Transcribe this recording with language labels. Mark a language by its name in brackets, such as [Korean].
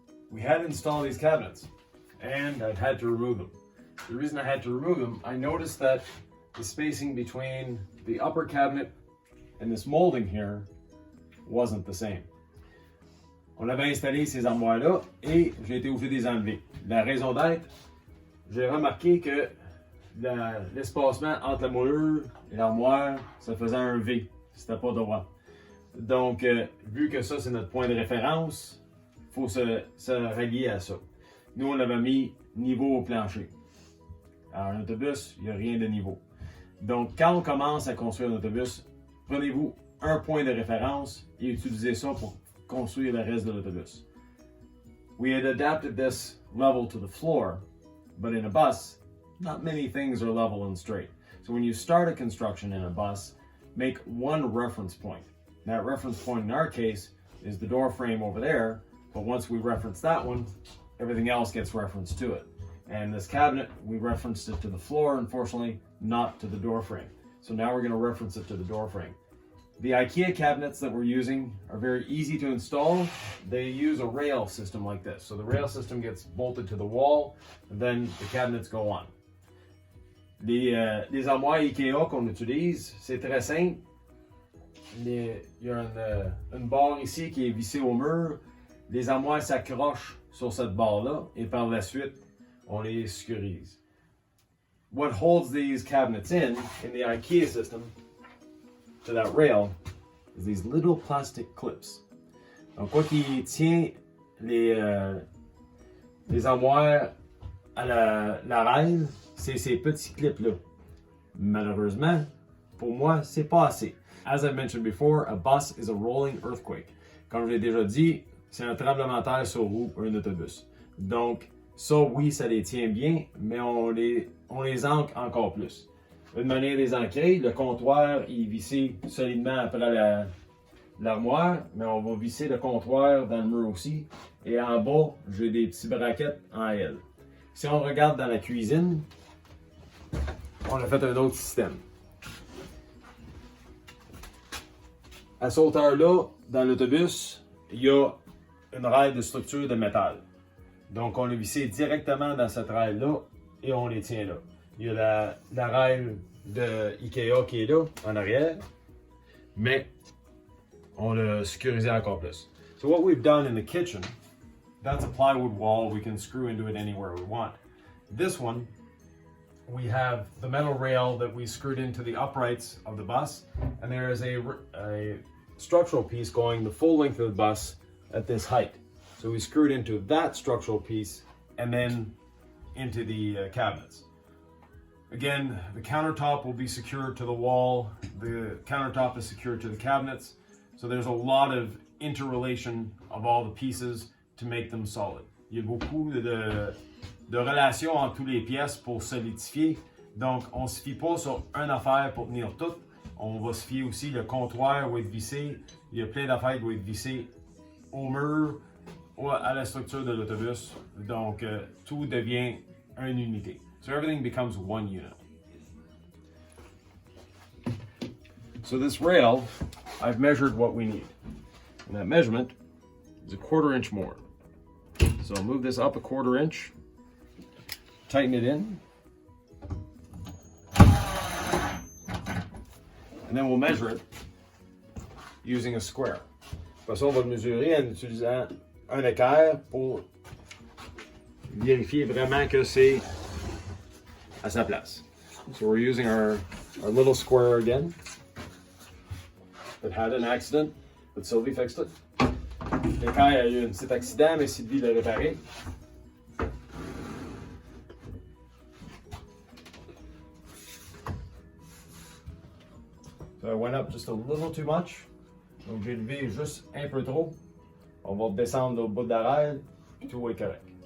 [English] we had to install these cabinets and I've had to remove them. The reason I had to remove them, I noticed that the spacing between the upper cabinet and this molding here wasn't the same. [French] On avait installé ces armoires-là et j'ai été obligé de les enlever. La raison d'être, j'ai remarqué que l'espacement entre la moulure et l'armoire, ça faisait un V. C'était pas droit. Donc, vu que ça, c'est notre point de référence, il faut se rallier à ça. Nous, on avait mis niveau au plancher. Alors, un autobus, il n'y a rien de niveau. Donc, quand on commence à construire un autobus, prenez-vous un point de référence et utilisez ça pour construire le reste de l'autobus. [English] We had adapted this level to the floor, but in a bus, not many things are level and straight. So when you start a construction in a bus, make one reference point. That reference point in our case is the door frame over there, but once we reference that one, everything else gets referenced to it. And this cabinet, we referenced it to the floor, unfortunately, not to the door frame. So now we're going to reference it to the door frame. The IKEA cabinets that we're using are very easy to install. They use a rail system like this. So the rail system gets bolted to the wall, and then the cabinets go on. [French] Les armoires IKEA qu'on utilise, c'est très simple. Il y a une barre ici qui est vissée au mur. Les armoires s'accrochent sur cette barre-là et par la suite, on les sécurise. [English] What holds these cabinets in the IKEA system to that rail is these little plastic clips. [French] Donc, quoi qui tient les armoires à la rail, c'est ces petits clips-là. Malheureusement, pour moi, c'est pas assez. [English] As I mentioned before, a bus is a rolling earthquake. [French] Comme je l'ai déjà dit, c'est un tremblement de terre sur roue, un autobus. Donc, ça, oui, ça les tient bien, mais on les ancre encore plus. Une manière de les ancrer, le comptoir est vissé solidement après l'armoire, mais on va visser le comptoir dans le mur aussi. Et en bas, j'ai des petits braquettes en L. Si on regarde dans la cuisine, on a fait un autre système. À cette hauteur-là, dans l'autobus, il y a une rail de structure de métal. Donc, on l'a vissé directement dans cette rail-là et on les tient là. Il y a la rail de IKEA qui est là, en arrière, mais on l'a sécurisé encore plus. [English] So what we've done in the kitchen, that's a plywood wall. We can screw into it anywhere we want. This one, we have the metal rail that we screwed into the uprights of the bus, and there is a structural piece going the full length of the bus at this height. So we screwed into that structural piece and then into the cabinets. Again, the countertop will be secured to the wall. The countertop is secured to the cabinets. So there's a lot of interrelation of all the pieces to make them solid. [French] Il y a beaucoup de relations entre toutes les pièces pour solidifier. Donc, on ne se fie pas sur une affaire pour tenir tout. On va se fier aussi, le comptoir va être vissé. Il y a plein d'affaires qui vont être vissées au mur, ou à la structure de l'autobus. Donc, tout devient une unité. [English] So everything becomes one unit. So this rail, I've measured what we need. And that measurement is a 1/4 inch more. So I'll move this up a 1/4 inch, tighten it in, and then we'll measure it using a square. [French] De toute façon, on va le mesurer en utilisant un équerre pour vérifier vraiment que c'est à sa place. [English] So we're using our little square again. It had an accident, but Sylvie fixed it. [French] L'équerre a eu un petit accident, mais Sylvie l'a réparé. [English] So I went up just a little too much. [French] Donc j'ai levé juste un peu trop. On va descendre au bout de la rail, puis tout va être correct.